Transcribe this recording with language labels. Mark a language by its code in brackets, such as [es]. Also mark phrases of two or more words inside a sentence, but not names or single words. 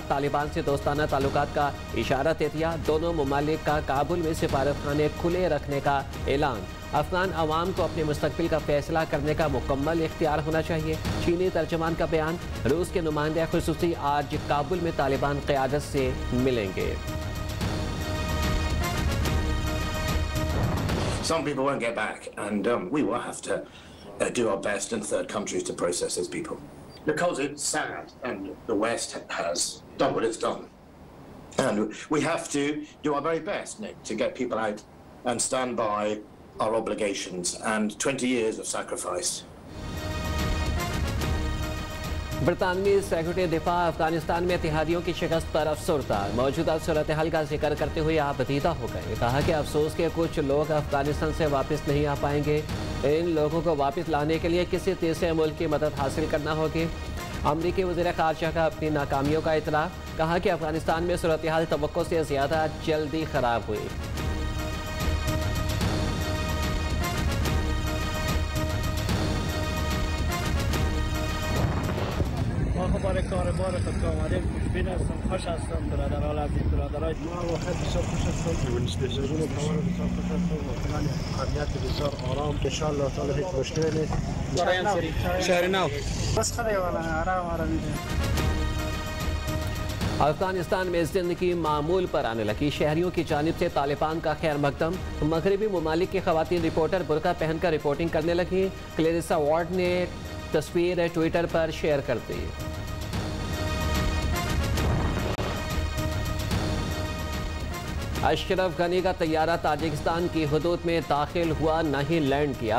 [ur] طالبان سے دوستانہ تعلقات کا اشارہ دے دیا۔ دونوں ممالک کا کابل میں سفارتخانے کھلے رکھنے کا اعلان. افغان عوام کو اپنے مستقبل کا فیصلہ کرنے کا مکمل اختیار ہونا چاہیے. چینی ترجمان کا بیان. روس کے نمائندے خصوصی آج کابل میں طالبان قیادت سے ملیں گے. [en] Some people won't get back, and we will have to do our best in third countries to process those people. because it's sad and the West has done what it's done. And we have to do our very best, Nick, to get people out and stand by our obligations and 20 years of sacrifice. [ur] برطانوی سیکرٹری دفاع افغانستان میں اتحادیوں کی شکست پر افسردہ. موجودہ صورت حال کا ذکر کرتے ہوئے آبدیدہ ہو گئے۔ کہا کہ افسوس کہ کچھ لوگ افغانستان سے واپس نہیں آ پائیں گے. ان لوگوں کو واپس لانے کے لیے کسی تیسرے ملک کی مدد حاصل کرنا ہوگی. امریکی وزیر خارجہ کا اپنی ناکامیوں کا اطلاع. کہا کہ افغانستان میں صورت حال توقع سے زیادہ جلدی خراب ہوئی. [fa] خبر کار بار خود که آمدیم خوشبین هستم، خوش هستم برادران عزیز برادرای ما واقعا بسیار خوش هستم بالنسبه لزبون کامل بسیار خوش هستم و فعلا امنیت بسیار آرام [ar] ان شاء الله تعالی [fa] هیچ مشکلی نیست شهر نو بس خدا والا آرام [ur] افغانستان میں زندگی معمول پر آنے لگی. شہریوں کی جانب سے طالبان کا خیر مقدم۔ مغربی ممالک کی خواتین رپورٹر برقعہ پہن کر رپورٹنگ کرنے لگی. کلیریسا وارڈ نے تصویر ٹوئٹر پر شیئر کر دی. اشرف غنی کا طیارہ تاجکستان کی حدود میں داخل ہوا، نہیں لینڈ کیا.